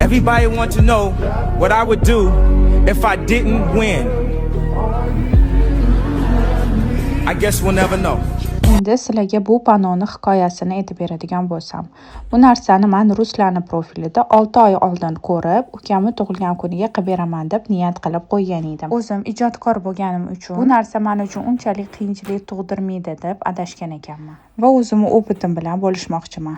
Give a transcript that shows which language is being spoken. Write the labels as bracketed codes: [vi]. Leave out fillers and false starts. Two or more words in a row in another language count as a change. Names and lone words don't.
[en] Everybody want to know what I would do if I didn't win. I guess we'll never know. [uz] Endi sizlarga bu panoni hikoyasini aytib beradigan bo'lsam, bu narsani men Ruslarning profilida 6 oy oldin ko'rib, ukamni tug'ilgan kuniga qilib beraman deb niyat qilib qo'ygan edim. O'zim ijodkor bo'lganim uchun bu narsa men uchun unchalik qiyinchilik tug'dirmaydi deb adashgan ekanman va o'zimni opitim bilan bo'lishmoqchiman.